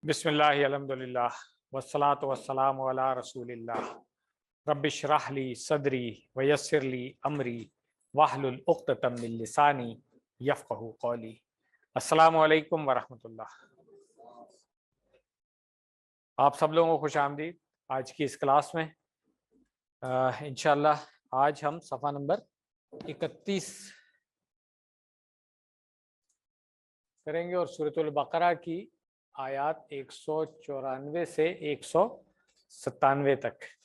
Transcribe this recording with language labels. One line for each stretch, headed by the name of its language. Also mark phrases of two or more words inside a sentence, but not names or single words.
Arabic: بسم الله الحمد لله والصلاة والسلام على رسول الله رب اشرح لي صدري ويسر لي أمري واحلل عقدة من لساني يفقهوا قولي. السلام عليكم ورحمة الله.
Urdu: آپ سب لوگوں کو خوش آمدید آج کی اس کلاس میں. ان شاء اللہ آج ہم صفحہ نمبر 31 کریں گے اور سورۃ البقرہ کی آیات 194 سے 197 تک.